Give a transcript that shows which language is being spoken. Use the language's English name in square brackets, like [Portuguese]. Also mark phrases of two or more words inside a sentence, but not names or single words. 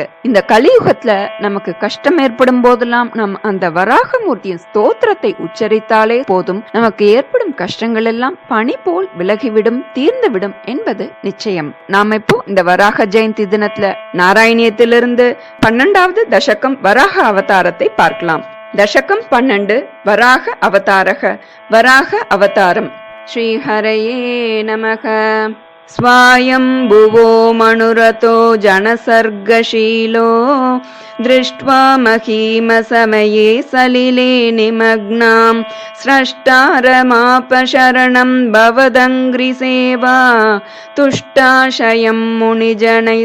[Tamil] இந்த கலியுகத்துல நமக்கு கஷ்டம் ஏற்படும் போதெல்லாம் நாம் அந்த வராக மூர்த்தியின் ஸ்தோத்திரத்தை உச்சரித்தாலே போதும், நமக்கு ஏற்படும் கஷ்டங்கள் எல்லாம் பனி போல் விலகிவிடும், தீர்ந்துவிடும் என்பது நிச்சயம். நாம் இப்போ இந்த வராக ஜெயந்தி தினத்துல நாராயணியத்திலிருந்து 12வது தசகம் வராக அவதாரத்தை பார்க்கலாம். தசகம் 12 வராக அவதாரக. வராக அவதாரம். ஸ்ரீஹரயே நமக. [Sanskrit] स्वायम्भुवो मनुरतो जनसर्गशीलो दृष्ट्वा महीमसमये सलिले निमग्नां स्रष्टारमापशरणं भवदङ्घ्रिसेवा तुष्टाशयं मुनिजनैः